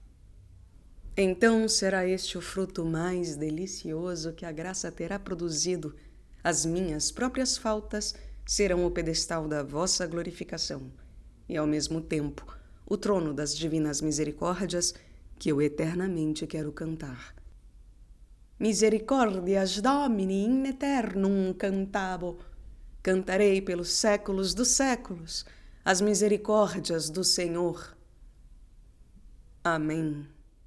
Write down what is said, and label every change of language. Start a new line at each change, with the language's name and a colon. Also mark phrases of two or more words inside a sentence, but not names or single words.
Portuguese: Então será este o fruto mais delicioso que a graça terá produzido. As minhas próprias faltas serão o pedestal da vossa glorificação e, ao mesmo tempo, o trono das divinas misericórdias que eu eternamente quero cantar.
Latin: Misericordias Domini in aeternum cantabo.
Portuguese: Cantarei pelos séculos dos séculos as misericórdias do Senhor. Amém.